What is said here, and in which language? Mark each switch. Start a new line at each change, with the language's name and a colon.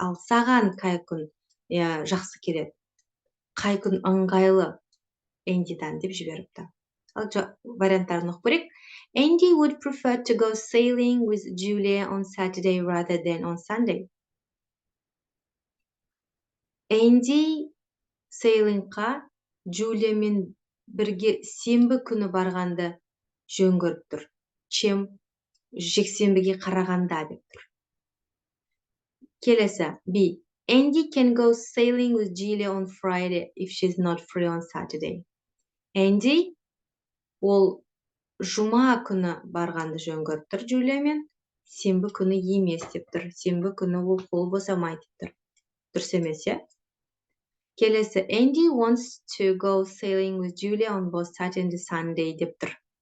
Kazakh: Ал саған қай күн жақсы келеді? Қай күн ыңғайлы Энdiдан деп жіберіпті. Ал варианттарын оқып көрейік.
English: Andy would prefer to go sailing with Julia on Saturday rather than on Sunday.
Kazakh: Энди сейлингқа Джулиямен бірге сенбі күні барғанды жөн көріп тұр. Чем жексенбіге қарағанда деп тұр. Келесі B.
English: Andy can go sailing with Julia on Friday if she's not free on Saturday.
Kazakh: Andy ол жұма күні барғанды жөн көріп тұр Джулиямен, сенбі күні емес деп тұр. Сенбі күні ол қол босамайды деп тұр. Дұрыс емес, иә? Келесі
English: Andy wants to go sailing with Julia on both Saturday and Sunday
Kazakh: деп тұр.